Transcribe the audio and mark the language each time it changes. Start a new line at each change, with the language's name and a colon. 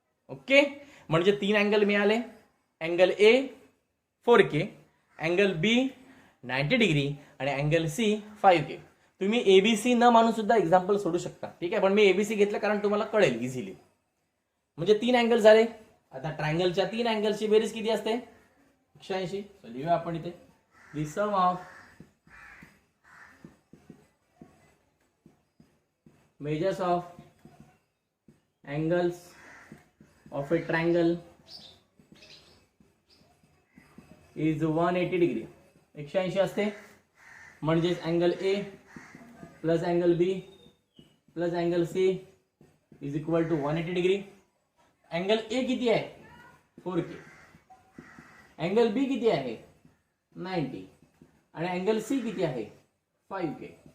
Marathi: Okay, म्हणजे 3 angle मिळाले. Angle A 4K, angle B 90 degree आणि अँगल सी 5K. तुम्ही एबीसी न मानून सुद्धा एक्झाम्पल सोडू शकता. ठीक आहे, पण मी एबीसी घेतलं कारण तुम्हाला कळेल इझिली. म्हणजे 3 अँगल झाले. आता ट्रायंगलच्या 3 अँगलची बेरीज किती असते? 180. लिहूया आपण इथे.
English: The sum of measures of angles of a triangle is 180 degree.
Marathi: 180 असते म्हणजेच
English: Angle A plus angle B plus angle C is equal to 180 degree.
Marathi: Angle A किती आहे 4K. अँगल बी किती आहे 90 आणि अँगल सी किती आहे 5K.